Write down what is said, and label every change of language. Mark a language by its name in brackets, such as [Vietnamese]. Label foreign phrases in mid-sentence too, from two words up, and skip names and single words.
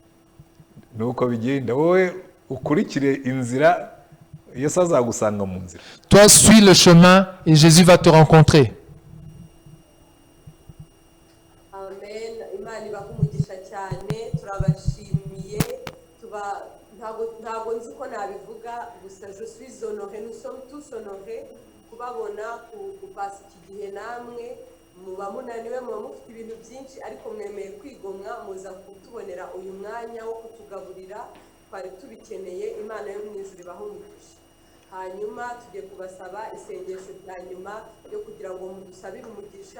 [French] Toi, suis le chemin et Jésus va te rencontrer. Je suis honoré, nous sommes tous honorés [Kinyarwanda] kubabona kupasa iki gihe namwe muba munaniwe muba mufite ibintu byinshi ariko mwemeye kwigomwa muza kutubonera uyu mwanya wo kutugaburira twari tubikeneye. Imana yo mu ijuru ibahe umugisha. Hanyuma tugiye kubasaba isengesho rya nyuma yo kugira ngo mudusabire umugisha.